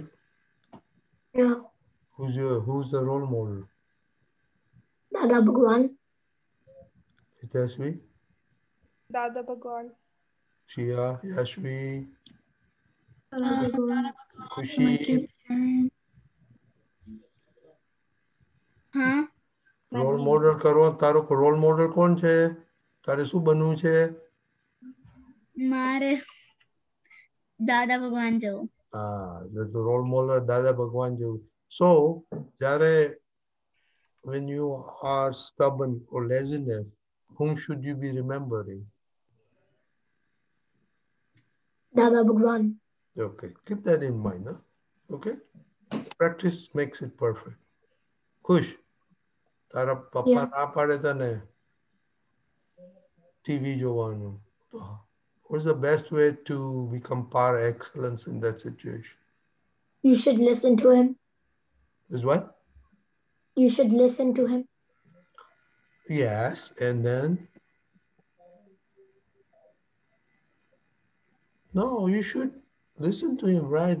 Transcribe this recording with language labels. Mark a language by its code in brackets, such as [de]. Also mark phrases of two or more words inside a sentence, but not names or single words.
[en] Yeah. Who's the role model? Dada Bhagwan. It has to be? Dada Bhagwan. Shia, Yashvi, Kushi. Like your parents. Huh? role model [gu] કરો તારો [en] role model [gu] કોણ છે તારે શું બનવું છે મારે દાદા ભગવાન જેવું [en] role model દાદા ભગવાન જેવું so જ્યારે when you are stubborn or laziness whom should you be remembering? Dada Bhagwan. Okay, keep that in mind, huh? Okay, practice makes it perfect. Khush, [gu] તારા પપ્પા ના પાડે તને ટીવી જોવાનું તો [en] what's the best way to become par excellence in that situation? You should listen to him. Is what? You should listen to him. Yes, and then? No, you should listen to him, right?